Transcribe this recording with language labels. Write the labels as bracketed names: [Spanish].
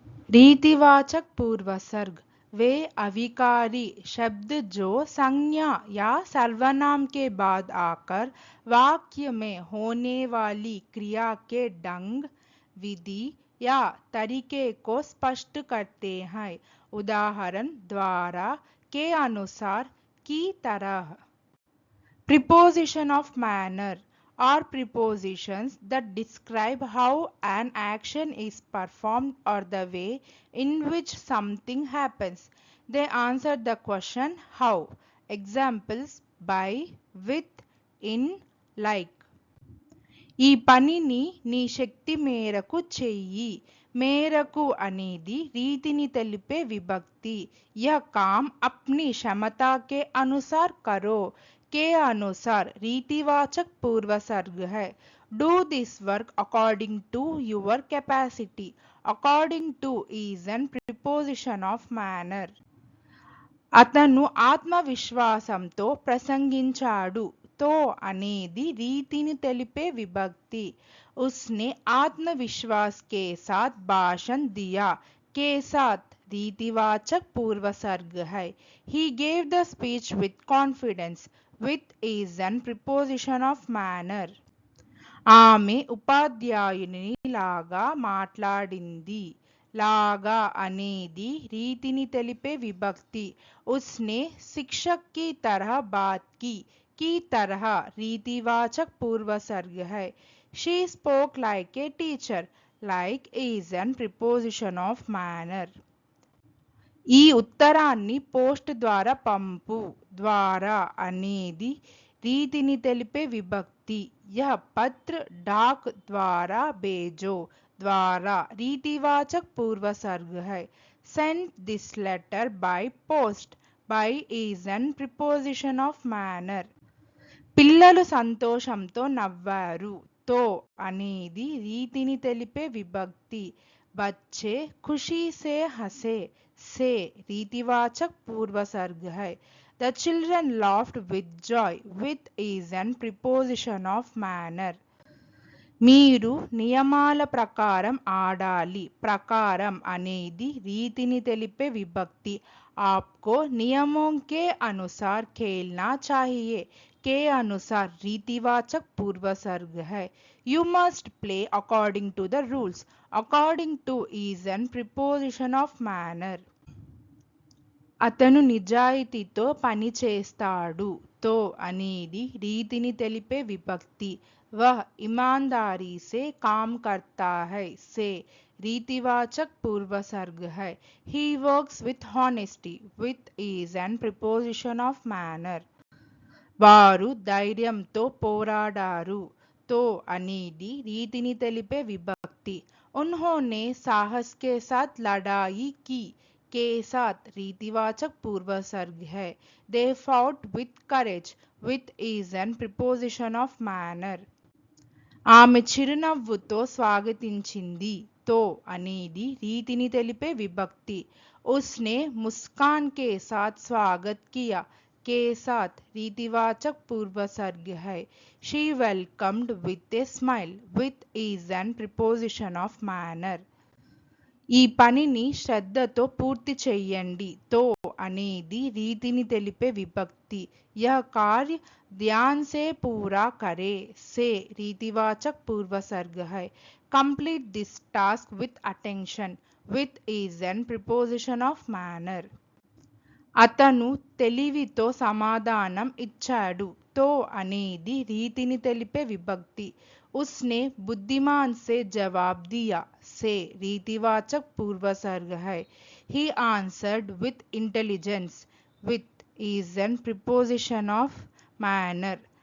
[Hindi] रीतिवाचक पूर्वसर्ग वे अविकारी शब्द जो संज्ञा या सर्वनाम के बाद आकर वाक्य में होने वाली क्रिया के ढंग, विधि या तरीके को स्पष्ट करते हैं. उदाहरण: द्वारा के अनुसार, की तरह. [English] Preposition of manner are prepositions that describe how an action is performed or the way in which something happens. They answer the question how. Examples: by, with, in, like. [Telugu] ఈ పనిని నీ శక్తి మేరకు చెయ్యి. మేరకు అనేది రీతిని తెలిపే విభక్తి. [Hindi] यह काम अपनी क्षमता के अनुसार करो. के अनुसार रीतिवाचक पूर्वसर्ग है. [English] Do this work according to your capacity. According to is an preposition of manner. [Telugu] అతను ఆత్మవిశ్వాసంతో ప్రసంగించాడు. తో అనేది రీతిని తెలిపే విభక్తి. [Hindi] उसने आत्मविश्वास के साथ भाषण दिया. के साथ रीतिवाचक पूर्वसर्ग है. [English] He gave the speech with confidence. With is an preposition of manner. [Telugu] ఆమె ఉపాధ్యాయుని లాగా మాట్లాడింది. లాగా అనేది రీతిని తెలిపే విభక్తి. [Hindi] उसने शिक्षक की तरह बात की. की तरह रीतिवाचक पूर्वसर्ग है. [English] She spoke like a teacher. Like is an preposition of manner. [Telugu] ఈ ఉత్తరాన్ని పోస్ట్ ద్వారా పంపు. ద్వారా అనేది రీతిని తెలిపే విభక్తి. [Hindi] यह पत्र डाक द्वारा भेजो. द्वारा रीतिवाचक पूर्वसर्ग है. [English] Send this letter by post. By is an preposition of manner. [Telugu] పిల్లలు సంతోషంతో నవ్వారు. తో అనేది రీతిని తెలిపే విభక్తి. [Hindi] बच्चे खुशी से हंसे. से रीतिवाचक पूर्वसर्ग है. [English] The children laughed with joy. With is an preposition of manner. [Telugu] మీరు నియమాల ప్రకారం ఆడాలి. ప్రకారం అనేది రీతిని తెలిపే విభక్తి. [Hindi] आपको नियमों के अनुसार खेलना चाहिए. के अनुसार रीतिवाचक पूर्वसर्ग है. [English] You must play according to the rules. According to is an preposition of manner. [Telugu] అతను నిజాయితీతో పని చేస్తాడు. తో అనేది రీతిని తెలిపే విభక్తి. [Hindi] वह ईमानदारी से काम करता है. से रीतिवाचक पूर्वसर्ग है. [English] He works with honesty. With is an preposition of manner. [Telugu] వారు ధైర్యంతో పోరాడారు. తో అనేది రీతిని తెలిపే విభక్తి. [Hindi] उन्होंने साहस के साथ लड़ाई की. के साथ रीतिवाचक पूर्वसर्ग है. [English] They fought with courage. With is an preposition of manner. [Telugu] ఆమె చిరునవ్వుతో స్వాగతించింది. తో అనేది రీతిని తెలిపే విభక్తి. [Hindi] उसने मुस्कान के साथ स्वागत किया. के साथ रीतिवाचक पूर्वसर्ग है. [English] She welcomed with a smile. With is an preposition of manner. [Telugu] ఈ పనిని శ్రద్ధతో పూర్తి చెయ్యండి. తో అనేది రీతిని తెలిపే విభక్తి. [Hindi] यह कार्य ध्यान से पूरा करे. से रीतिवाचक पूर्वसर्ग है. [English] Complete this task with attention. With is an preposition of manner. [Telugu] అతను తెలివితో సమాధానం ఇచ్చాడు. తో అనేది రీతిని తెలిపే విభక్తి. [Hindi] उसने बुद्धिमान से जवाब दिया. से रीतिवाचक पूर्वसर्ग है. [English] He answered with intelligence. With is an preposition of manner.